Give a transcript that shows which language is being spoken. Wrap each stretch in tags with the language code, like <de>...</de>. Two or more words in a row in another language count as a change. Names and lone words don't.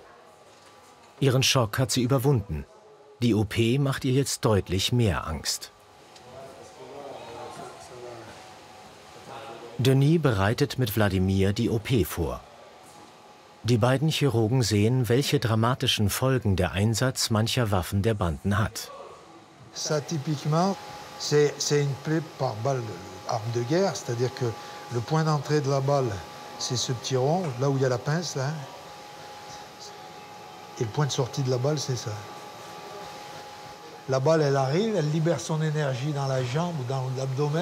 <de>Ihren Schock hat sie überwunden. Die OP macht ihr jetzt deutlich mehr Angst. Denis bereitet mit Wladimir die OP vor. Die beiden Chirurgen sehen, welche dramatischen Folgen der Einsatz mancher Waffen der Banden hat.</de> <fr>Ça, typiquement, c'est une plaie par balle, arme de guerre, c'est-à-dire que le point d'entrée de la balle, c'est ce petit rond, là où il y a la pince, là. Et le point de sortie de la balle, c'est ça. La balle, elle arrive, elle libère son énergie dans la jambe ou dans l'abdomen.</fr>